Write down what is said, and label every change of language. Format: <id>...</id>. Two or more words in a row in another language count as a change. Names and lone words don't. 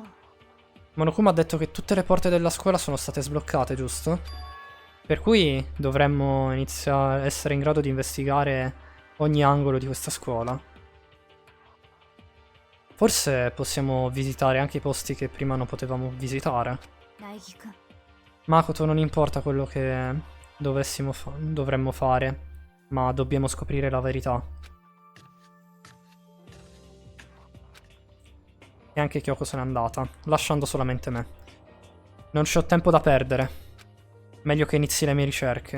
<it>Monokuma ha detto che tutte le porte della scuola sono state sbloccate, giusto? Per cui dovremmo iniziare a essere in grado di investigare ogni angolo di questa scuola. Forse possiamo visitare anche i posti che prima non potevamo visitare.</it> <ja>苗木くん</ja> <it>Makoto, non importa quello che dovremmo fare, ma dobbiamo scoprire la verità. E anche Kyoko se n'è andata, lasciando solamente me. Non c'ho tempo da perdere. Meglio che inizi le mie ricerche.</it>